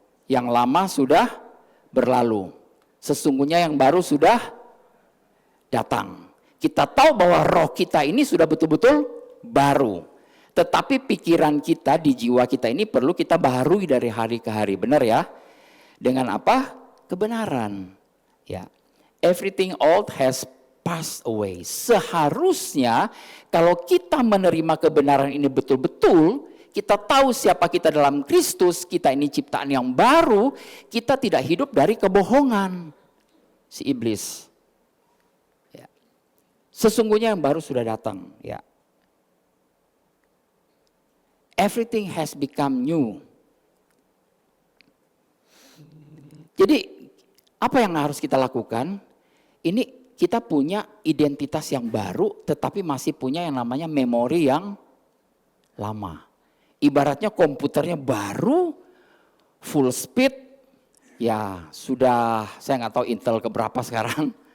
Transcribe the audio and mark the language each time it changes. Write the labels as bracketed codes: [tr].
[id] Yang lama sudah berlalu. Sesungguhnya yang baru sudah datang. Kita tahu bahwa roh kita ini sudah betul-betul baru. Tetapi pikiran kita di jiwa kita ini perlu kita baharui dari hari ke hari, benar ya? Dengan apa? Kebenaran. Ya. [en] Everything old has passed away. [id] Seharusnya kalau kita menerima kebenaran ini betul-betul, kita tahu siapa kita dalam Kristus, kita ini ciptaan yang baru, kita tidak hidup dari kebohongan si iblis. Ya. Sesungguhnya yang baru sudah datang. Ya. [en] Everything has become new. [id] Jadi apa yang harus kita lakukan? Ini kita punya identitas yang baru, tetapi masih punya yang namanya memori yang lama. Ibaratnya komputernya baru, full speed, ya sudah saya nggak tahu Intel keberapa sekarang.